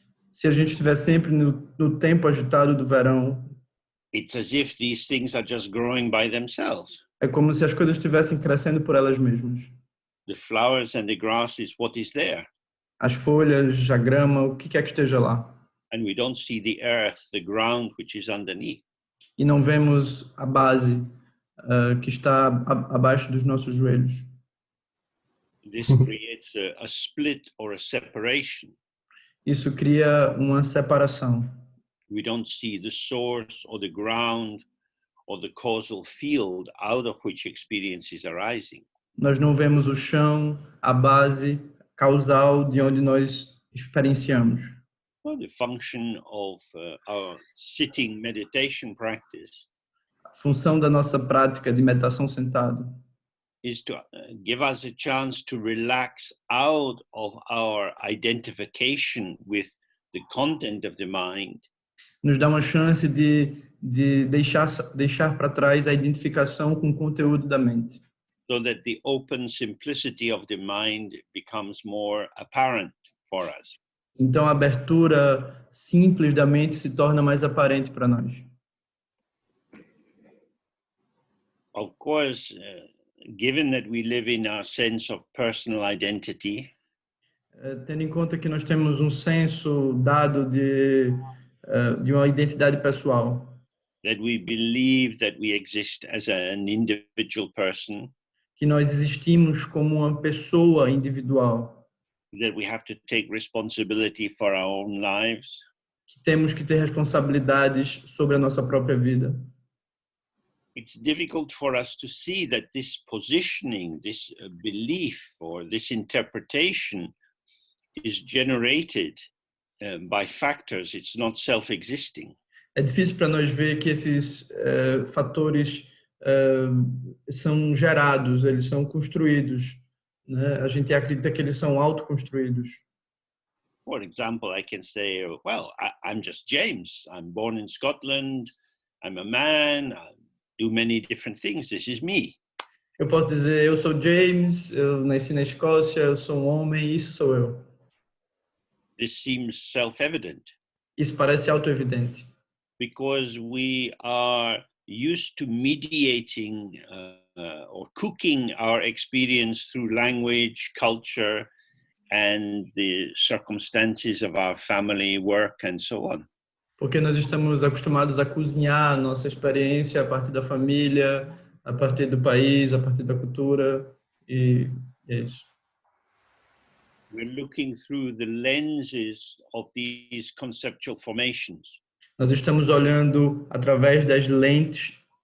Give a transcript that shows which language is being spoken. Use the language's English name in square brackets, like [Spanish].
[Portuguese] Se a gente estiver sempre no tempo agitado do verão, [English] it's as if these things are just growing by themselves. [Portuguese] é como se as coisas estivessem crescendo por elas mesmas. [English] The flowers and the grass is what is there. [Portuguese] As folhas, a grama, o que quer que esteja lá. [English] And we don't see the earth, the ground which is underneath. [Portuguese] E não vemos a base que está abaixo dos nossos joelhos. [English] This creates a split or a separation. [Portuguese] Isso cria uma separação. [English] We don't see the source or the ground or the causal field out of which experience is arising. [Portuguese] Nós não vemos o chão, a base causal de onde nós experienciamos. [English] Well, the function of our sitting meditation practice [Portuguese] A função da nossa prática de meditação sentado [English] is to give us a chance to relax out of our identification with the content of the mind. [Portuguese] nos dá uma chance de deixar para trás a identificação com o conteúdo da mente. [English] So that the open simplicity of the mind becomes more apparent for us. [Portuguese] Então a abertura simples da mente se torna mais aparente para nós. [English] Of course, given that we live in our sense of personal identity, [Portuguese] Tendo em conta que nós temos um senso dado de uma identidade pessoal, [English] that we believe that we exist as an individual person, [Portuguese] que nós existimos como uma pessoa individual, [English] that we have to take responsibility for our own lives, [Portuguese] que temos que ter responsabilidades sobre a nossa própria vida. [English] it's difficult for us to see that this positioning, this belief or this interpretation is generated by factors. It's not self-existing. [Portuguese] É difícil para nós ver que esses fatores são gerados, eles são construídos, né? A gente acredita que eles são autoconstruídos. [English] For example, I can say, well, I'm just James. I'm born in Scotland. I'm a man. I do many different things. This is me. [Portuguese] Eu posso dizer, eu sou James, eu nasci na Escócia, eu sou um homem, isso sou eu. [English] This seems self-evident [Portuguese] Isso parece autoevidente, [English] because we are used to mediating or cooking our experience through language, culture, and the circumstances of our family, work, and so on. [Portuguese] porque nós estamos acostumados a cozinhar a nossa experiência a partir da família, a partir do país, a partir da cultura, e é isso. [English] We're looking through the lenses of these conceptual formations. [Portuguese] Nós estamos olhando através das lentes